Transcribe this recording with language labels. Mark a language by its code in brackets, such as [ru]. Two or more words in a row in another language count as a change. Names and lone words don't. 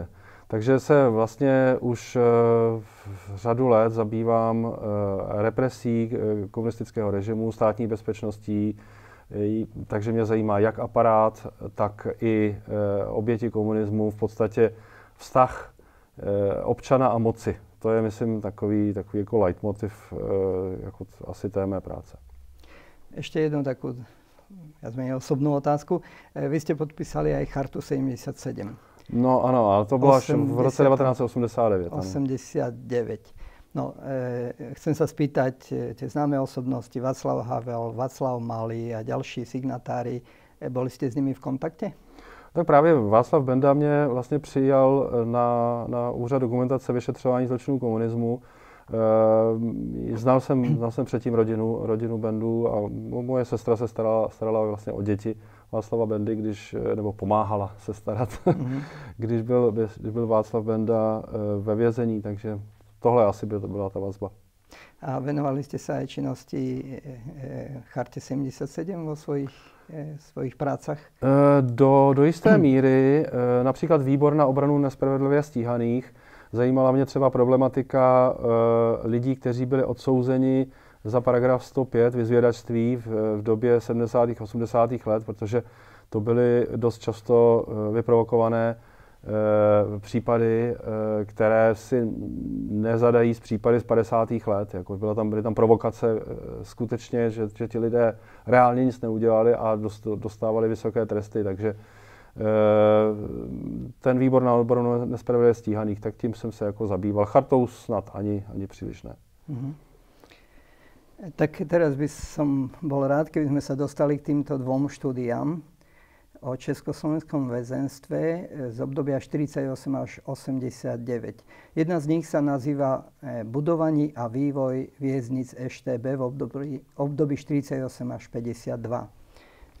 [cs] Takže se vlastně už řadu let zabývám represí komunistického režimu, státní bezpečností, takže mě zajímá jak aparát, tak i oběti komunismu, v podstatě vztah občana a moci. To je, myslím, takový jako leitmotiv jako asi té mé práce. [sk] Ešte jednu takú, ja zmením osobnú otázku. Vy ste podpísali aj Chartu 77. [cs] No ano, ale to bylo až v roce 1989. 89. [sk] No, chcem sa spýtať, tie známe osobnosti, Václav Havel, Václav Malý a ďalší signatári, boli ste s nimi v kontakte? [cs] Tak právě Václav Benda mě vlastně přijal na Úřad dokumentace vyšetřování zločinů komunismu. Znal jsem předtím rodinu Bendu a moje sestra se starala vlastně o děti Václava Bendy, nebo pomáhala se starat, když byl Václav Benda ve vězení, takže tohle asi byla ta vazba. [sk] A venovali ste sa aj činnosti Charte 77 vo svojich prácach? [cs] Do jisté míry, například výbor na obranu nespravedlivě stíhaných. Zajímala mě třeba problematika lidí, kteří byli odsouzeni za paragraf 105 vyzvědačství v době 70. a 80. let, protože to byly dost často vyprovokované případy, které si nezadají z případy z 50. let. Jako byly tam provokace skutečně, že ti lidé reálně nic neudělali a dostávali vysoké tresty, takže ten výbor na obranu nespravedlivě stíhaných, tak tím jsem se jako zabýval. Chartou snad ani příliš ne. [sk] Tak teraz by som bol rád, keby sme sa dostali k týmto dvom štúdiám o československom väzenstve z obdobia 48 až 89. Jedna z nich sa nazýva Budovanie a vývoj vieznic EŠTB v období 48 až 52.